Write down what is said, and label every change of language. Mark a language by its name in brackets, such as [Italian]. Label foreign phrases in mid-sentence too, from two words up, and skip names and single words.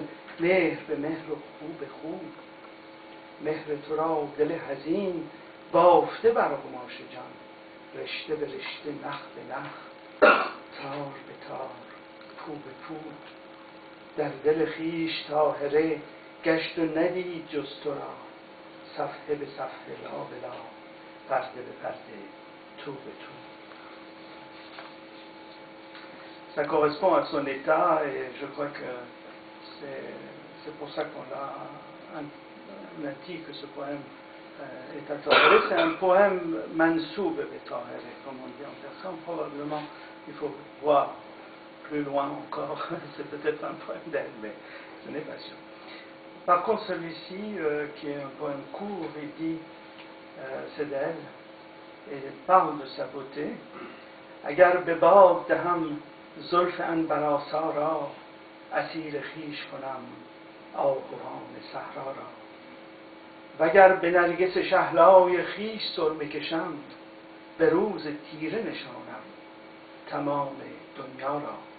[Persian] مهر به مهر و خو به خو مهر تو را دل حزین بافته بر قماش جان رشته به رشته نخ به نخ تار به تار پو به پو در دل خویش طاهره گشت و ندید جز تو را صفحه به صفحه لا به لا پرده به پرده تو به تو. [French] Ça correspond à son état et je crois que c'est pour ça qu'on a dit que ce poème est à Tahirih. C'est un poème mansoub et Tahirih, comme on dit en persan. Probablement, il faut voir plus loin encore. C'est peut-être un poème d'elle, mais ce n'est pas sûr. Par contre, celui-ci, qui est un poème court, il dit c'est d'elle et il parle de sa beauté. [Persian] اگر به باد دهم زلف عنبرآسا را اسیر خویش کنم آهوان صحرا را وگر به نرگس شهلای خویش سرمه کشم به روز تیره نشانم تمام دنیا را